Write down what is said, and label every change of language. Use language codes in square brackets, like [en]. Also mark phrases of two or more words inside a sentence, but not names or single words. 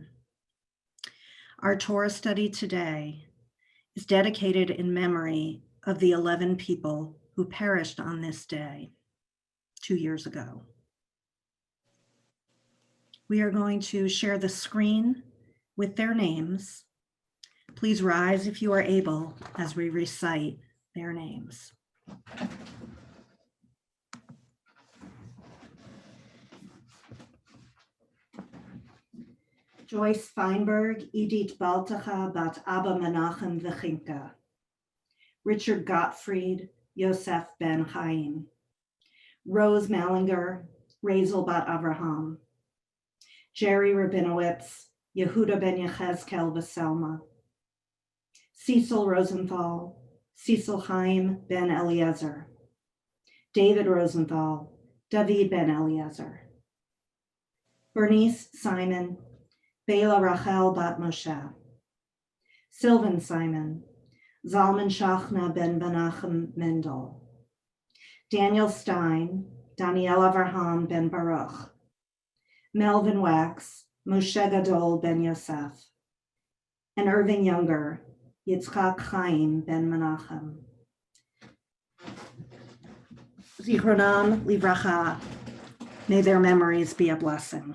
[en] Our Torah study today is dedicated in memory of the 11 people who perished on this day 2 years ago. We are going to share the screen with their names. Please rise if you are able as we recite their names. Joyce Feinberg, Edith Baltacha, Bat Abba Menachem Vechinka. Richard Gottfried, Yosef Ben Chaim. Rose Mallinger, Razel Bat Avraham. Jerry Rabinowitz, Yehuda Ben Yechezkel Vaselma. Cecil Rosenthal, Cecil Chaim Ben Eliezer. David Rosenthal, David Ben Eliezer. Bernice Simon, Bela Rachel Bat Moshe. Sylvan Simon, Zalman Shachna Ben Menachem Mendel. Daniel Stein, Daniel Avraham Ben Baruch. Melvin Wax, Moshe Gadol Ben Yosef. And Irving Younger, Yitzchak Chaim Ben Menachem. [he] Zichronam Livracha, [en] may their memories be a blessing.